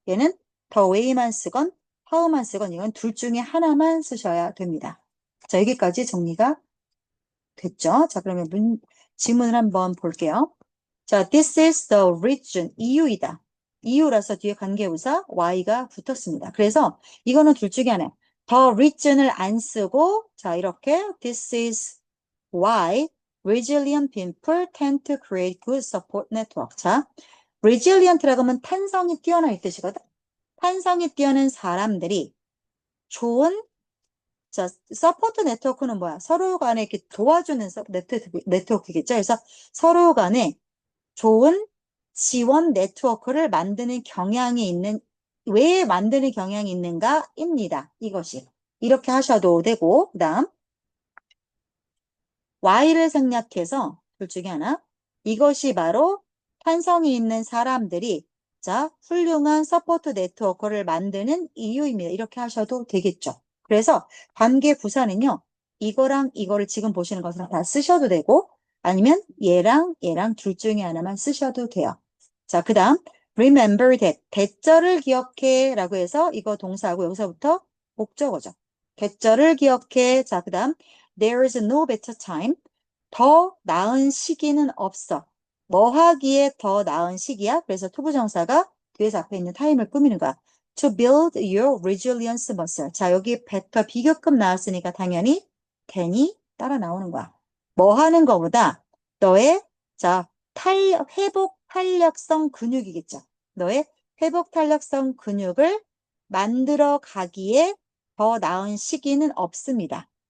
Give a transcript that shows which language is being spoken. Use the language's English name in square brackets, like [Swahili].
[Korean] 얘는 the way만 쓰건 how만 쓰건 이건 둘 중에 하나만 쓰셔야 됩니다. 자, 여기까지 정리가 됐죠? 자, 그러면 지문을 한번 볼게요. [English] 자, this is the reason. [Korean] 이유이다. 이유라서 뒤에 관계부사 y가 붙었습니다. 그래서 이거는 둘 중에 하나. [English] the reason을 [Korean] 안 쓰고 자, 이렇게 [English] this is why resilient people tend to create good support network. [Korean] 자, resilient라고 하면 탄성이 뛰어난 이 뜻이거든. 탄성이 뛰어난 사람들이 좋은 자, 서포트 네트워크는 뭐야? 서로 간에 이렇게 도와주는 네트워크겠죠? 그래서 서로 간에 좋은 지원 네트워크를 만드는 경향이 있는, 왜 만드는 경향이 있는가? 입니다. 이것이. 이렇게 하셔도 되고, 그 다음, Y를 생략해서 둘 중에 하나. 이것이 바로 탄성이 있는 사람들이, 자, 훌륭한 서포트 네트워크를 만드는 이유입니다. 이렇게 하셔도 되겠죠. 그래서 관계 부사는요, 이거랑 이거를 지금 보시는 것을 다 쓰셔도 되고, 아니면 얘랑 얘랑 둘 중에 하나만 쓰셔도 돼요. 자, 그 다음 [English] remember that [Korean] 대절을 기억해 라고 해서 이거 동사하고 여기서부터 목적어죠. 대절을 기억해. 자, 그 다음 [English] there is no better time. [Korean] 더 나은 시기는 없어. 뭐 하기에 더 나은 시기야? 그래서 투부정사가 뒤에서 앞에 있는 time을 꾸미는 거야. [English] To build your resilience muscle. [Korean] 자, 여기 better 비교급 나왔으니까 당연히 than이 따라 나오는 거야. 뭐 하는 거보다 너의 자 회복 탄력성 근육이겠죠. 너의 회복 탄력성 근육을 만들어 가기에 더 나은 시기는 없습니다.